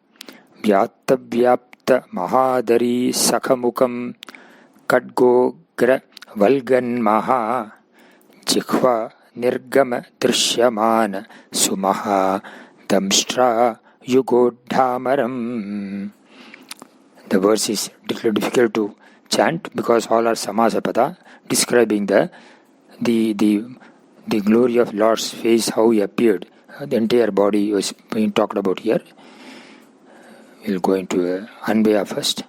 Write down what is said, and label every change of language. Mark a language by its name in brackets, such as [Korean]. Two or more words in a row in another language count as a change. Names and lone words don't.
[Sanskrit] vyapta mahadari sakhamukam kadgogra Valgan Maha Jihva Nirgama Drishyamana Sumaha Damshtra Yugodhamaram. [English] The verse is difficult to chant because all are Samasapada, describing the glory of Lord's face, how he appeared. The entire body was being talked about here. We'll go into Anvaya first.